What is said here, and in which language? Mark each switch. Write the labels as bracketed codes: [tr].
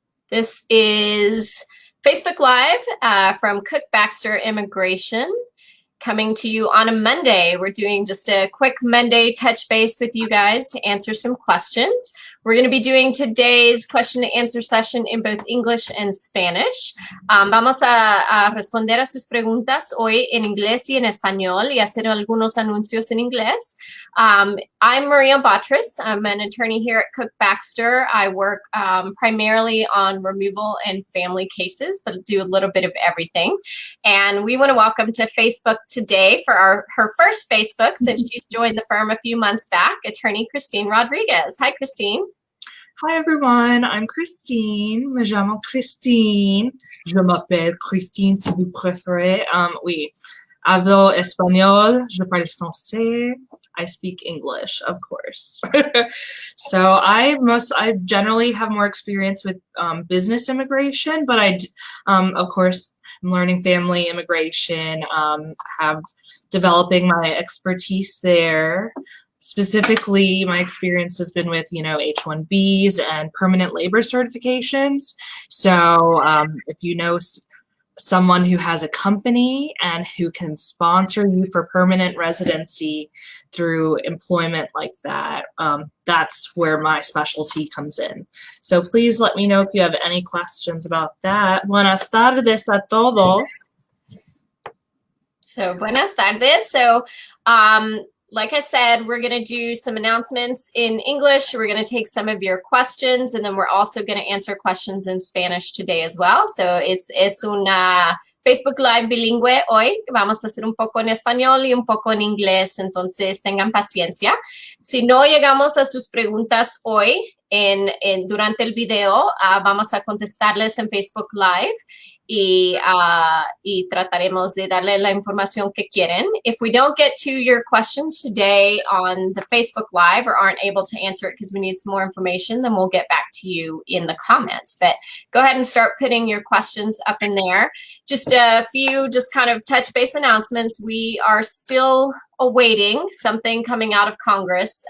[en] This is Facebook Live from Cook Baxter Immigration, coming to you on a Monday. We're doing just a quick Monday touch base with you guys to answer some questions. We're going to be doing today's question and answer session in both English and Spanish. [es] Vamos a responder a sus preguntas hoy en inglés y en español y hacer algunos anuncios en inglés. [en] I'm Maria Batres. I'm an attorney here at Cook Baxter. I work primarily on removal and family cases, but do a little bit of everything. And we want to welcome to Facebook today for her first Facebook since she's joined the firm a few months back, attorney Christine Rodriguez. Hi, Christine. Hi everyone, I'm Christine. [es] Me llamo Christine. [fr] Je m'appelle Christine si vous préférez. Oui, [es] hablo español, [fr] je parle français. [en] I speak English, of course. So I generally have more experience with business immigration, but of course, I'm learning family immigration, have developing my expertise there. Specifically, my experience has been with, H-1Bs and permanent labor certifications. So if you know someone who has a company and who can sponsor you for permanent residency through employment like that, that's where my specialty comes in. So please let me know if you have any questions about that. [es] Buenas tardes a todos. So, buenas tardes. [en] So, like I said, we're going to do some announcements in English. We're going to take some of your questions, and then we're also going to answer questions in Spanish today as well. [es] So es una Facebook Live bilingüe hoy. Vamos a hacer un poco en español y un poco en inglés, entonces tengan paciencia. Si no llegamos a sus preguntas hoy durante el video, vamos a contestarles en Facebook Live. Y trataremos de darle la información que quieren. [en] If we don't get to your questions today on the Facebook Live or aren't able to answer it because we need some more information, then we'll get back to you in the comments. But go ahead and start putting your questions up in there. Just a few kind of touch base announcements. We are still awaiting something coming out of Congress.